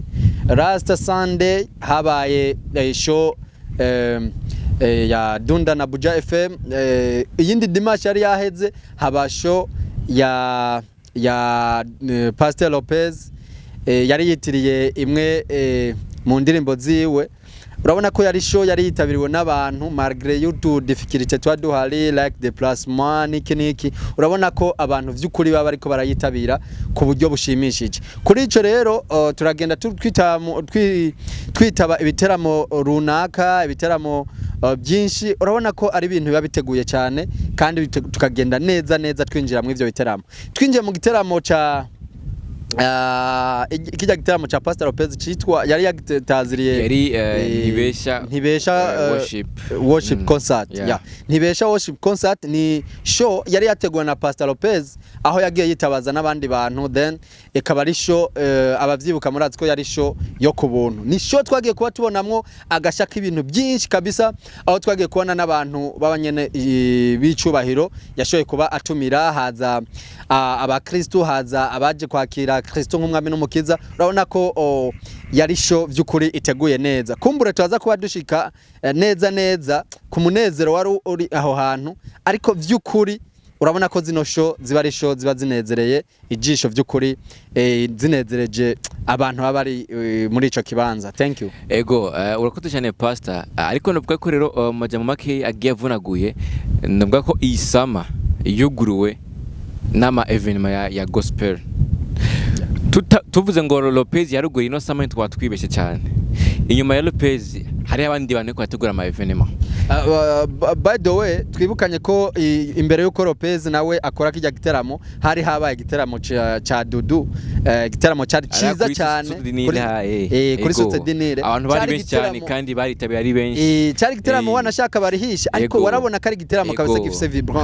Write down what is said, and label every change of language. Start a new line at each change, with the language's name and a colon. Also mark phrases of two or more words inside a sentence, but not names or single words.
English: Last Sunday
Rundi: habaye show ya Dunda na Buja FM, iyindi dimanche yari yaheze haba show ya Pastor Lopez yari yitiriye imwe mu ndirimbo ziwe. Urabona ko yari show yari yitabiriwe n'abantu malgré YouTube difficulté twa duhari
English: like the plasma
Rundi: niki. Urabona ko abantu vy'ukuri baba ariko barayitabira ku buryo bushimishije. Kuri ico rero turagenda twitaba ibiteramo runaka, ibiteramo byinshi. Urabona ko ari ibintu biba biteguye cyane kandi tukagenda neza twinjira mu ivyo biteramo. Twinjiye mu giteramo ca kijya gitaramo cha Pastor Lopez citwa yari yagitaziriye yari
English: ntibesha worship concert.
Rundi: Ntibesha
English: worship concert
Rundi: ni show yari yateguwe na Pastor Lopez, aho yagiye yitabaza n'abandi bantu, then ikaba ari show abavyibuka murazi ko yari show yo kubuntu. Ni show twagiye kuba tubonamwo agashaka ibintu byinshi kabisa, aho twagiye kubona n'abantu babanyene bicubahiro yashoye kuba atumira, haza abakristo, haza abaje kwakira Kristo nk'umwami n'umukiza. Urabona ko yari show vy'ukuri iteguye neza. Kumbure tubaza kuba dushika neza ku munezero wari uri aho hantu, ariko vy'ukuri urabona ko zino show ziba ari show ziba zinezereye ijisho vy'ukuri, zinezereje abantu baba bari muri ico kibanza.
English: Thank you.
Rundi: Ego urakoze cyane pastor, ariko novuga ko rero majya mu make agiye avunaguye, novuga ko iyi sama yuguruwe n'ama evenement ya gospel. Tuvuze ngo Lopez yaruguye ino sama twatwibeshe cyane. Inyuma ya Lopez hari abandi bantu ko bategura ama evenement.
English: By the way
Rundi: twibukanye ko imbere yuko Lopez nawe akora kijya giteramo hari habaye giteramo cha Dudu, giteramo cyari ciza cyane kuri Sote Dinire. Abantu bari benshi cyane kandi baritabiye ari benshi. Cyari giteramo wanashaka barihisha, ariko warabona kari giteramo kabisa gifise vibrance.